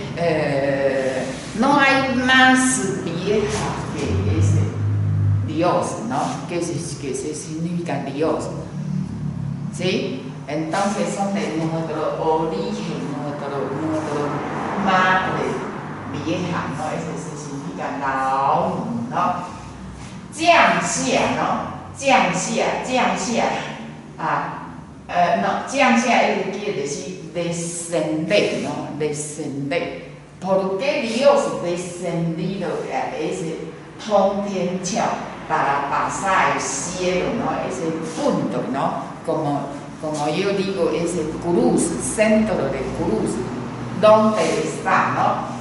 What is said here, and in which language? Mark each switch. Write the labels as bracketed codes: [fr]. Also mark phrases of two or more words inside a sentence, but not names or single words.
[es] No hay más vieja que ese Dios, ¿no? ¿Qué significa Dios? ¿Sí? Entonces son de nuestro origen, nuestro madre vieja, ¿no? Ese significa Naomu, ¿no? 降下, ¿no? 降下, no, 降下 quiere decir descender, ¿no? Descender. ¿Por qué Dios descendido a ese Tongtianqiao para pasar el cielo, ¿no? Ese punto, ¿no? Como yo digo, ese cruz, centro de cruz, ¿dónde está, no?